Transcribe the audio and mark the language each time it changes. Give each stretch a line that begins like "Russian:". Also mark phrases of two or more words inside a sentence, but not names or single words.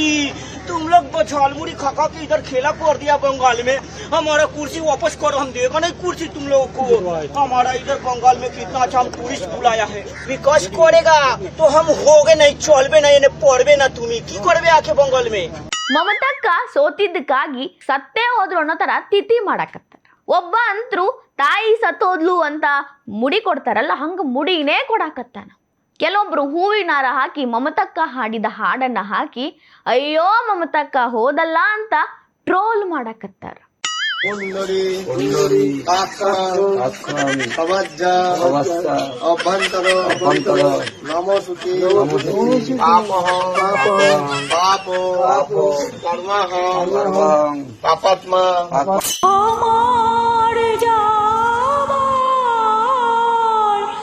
Hindi: तुम लोग झालमुड़ी खा के इधर खेला कर दिया बंगाल में, हमारा कुर्सी वापस करो, हम देगा नहीं कुर्सी तुम लोगों को। हमारा इधर बंगाल में कितना अच्छा हम टूरिस्ट बुलाया है, विकास करेगा तो हम होगे नहीं, चलबे नहीं, पढ़बे ना। तुम्हें
Bangla: কী করবে
Hindi: आके बंगाल में?
Kannada: ಮಮತಕ್ಕ ಸೋತಿದ್ದಕ್ಕಾಗಿ ಸತ್ತೇ ಹೋದ್ರು ಅನ್ನೋ ತರ ತಿಥಿ ಮಾಡಕತ್ತಾರ. ಒಬ್ಬ ಅಂತರೂ ತಾಯಿ ಸತ್ತೋದ್ಲು ಅಂತ ಮುಡಿ ಕೊಡ್ತಾರಲ್ಲ, ಹಂಗ ಮುಡಿನೇ ಕೊಡಾಕತ್ತಾನ. ಕೆಲವೊಬ್ರು ಹೂವಿನಾರ ಹಾಕಿ ಮಮತಕ್ಕ ಹಾಡಿದ ಹಾಡನ್ನ ಹಾಕಿ ಅಯ್ಯೋ ಮಮತಕ್ಕ ಹೋದಲ್ಲ ಅಂತ ಟ್ರೋಲ್ ಮಾಡಕತ್ತಾರ. कुंडली अभ्यंतर नमोसुति पापो कर्मः पापात्मा